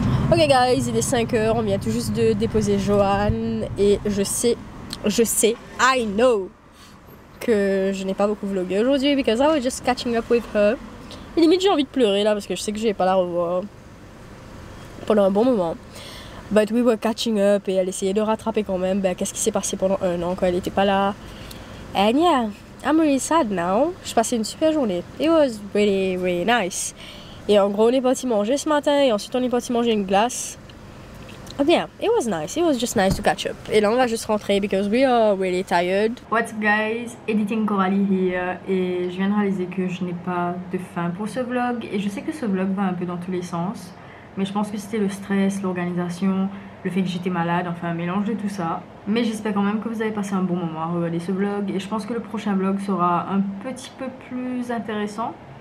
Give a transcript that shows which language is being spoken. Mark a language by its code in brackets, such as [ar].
[en] Ok guys, [fr] il est 5h, on vient tout juste de déposer Joanne et je sais, [en] I know [fr] que je n'ai pas beaucoup vlogué aujourd'hui [en] because I was just catching up with her. [fr] Et limite j'ai envie de pleurer là parce que je sais que je vais pas la revoir pendant un bon moment. [en] But we were catching up [fr] et elle essayait de rattraper quand même qu'est-ce qui s'est passé pendant un an quand elle n'était pas là. [en] And yeah, I'm really sad now. [fr] Je passais une super journée. [en] It was really, really nice. [fr] Et en gros, on est parti manger ce matin et ensuite on est parti manger une glace. [en] Oh yeah, it was nice. It was just nice to catch up. [fr] Et là, on va juste rentrer [en] because we are really tired. What's up guys? Editing Coralie here. [fr] Et je viens de réaliser que je n'ai pas de fin pour ce vlog. Et je sais que ce vlog va un peu dans tous les sens. Mais je pense que c'était le stress, l'organisation, le fait que j'étais malade, enfin un mélange de tout ça. Mais j'espère quand même que vous avez passé un bon moment à regarder ce vlog. Et je pense que le prochain vlog sera un petit peu plus intéressant.